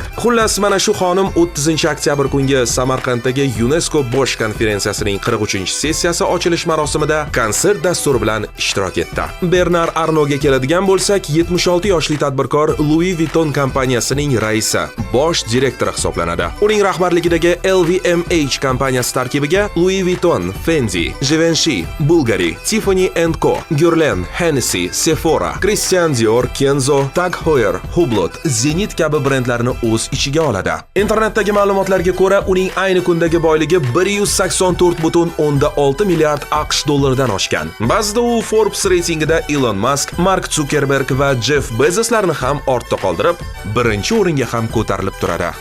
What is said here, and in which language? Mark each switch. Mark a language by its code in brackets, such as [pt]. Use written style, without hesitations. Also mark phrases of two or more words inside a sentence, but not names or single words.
[uz] Xullas, mana shu xonim 30-oktyabr kungi Samarqanddagi UNESCO bosh konferensiyasining 43-sessiyasi ochilish marosimida konsert dasturi bilan ishtirok etdi. Bernard Arnaultga keladigan bo'lsak, 76 yoshli tadbirkor Louis Vuitton kompaniyasining raisi, bosh direktori hisoblanadi. Uning rahbarligidagi LVMH kompaniyasi tarkibiga Louis Vuitton, Fendi, Givenchy, Bulgari, Tiffany & Co, Guerlain, Hennessy, Sephora, Christian Dior, Kenzo, Tag Heuer, Hublot, Zenit kabi brendlarni o'z ichiga oladi. Internetdagi ma'lumotlarga ko'ra, uning ayni kundagi boyligi 184,6 milliard AQSh dollaridan oshgan. Ba'zida u Forbes reytingida Elon Musk, Mark Zuckerberg va Jeff Bezoslarni ham ortda qoldirib, birinchi o'ringa ham ko'tarilib turadi.